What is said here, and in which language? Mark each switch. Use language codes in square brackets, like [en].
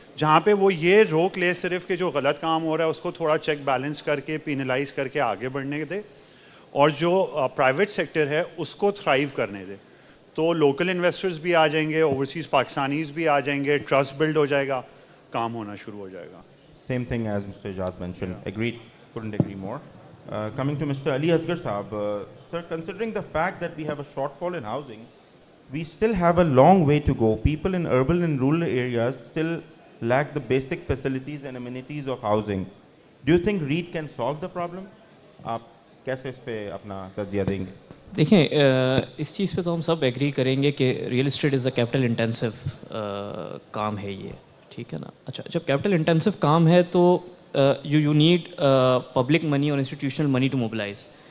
[ur] جہاں پہ وہ یہ روک لے صرف کہ جو غلط کام ہو رہا ہے اس کو تھوڑا چیک بیلنس کر کے پینلائز کر کے آگے بڑھنے دے, اور جو پرائیویٹ سیکٹر ہے اس کو تھرائیو کرنے دے. تو لوکل انویسٹرز بھی آ جائیں گے, اوورسیز پاکستانیز بھی آ جائیں گے, ٹرسٹ بلڈ ہو جائے گا, کام ہونا شروع ہو جائے گا. [en] Same thing as Mr. Ijaz mentioned. Agreed. Couldn't agree more. Coming to Mr. Ali Asgar Saab, sir, considering the fact that we have a shortfall in housing, we still have a long way to go. People in urban and rural areas still lack the basic facilities and amenities of housing. Do you think REIT can solve the problem? [ur] آپ کیسے اس پہ اپنا تجزیہ دیں گے؟ دیکھیں اس چیز پہ تو ہم سب ایگری کریں گے کہ [en] real estate is a capital intensive [ur] کام ہے یہ, ٹھیک ہے نا. اچھا, جب کیپٹل انٹینسو کام ہے تو [en] You need public money اور institutional money to mobilise.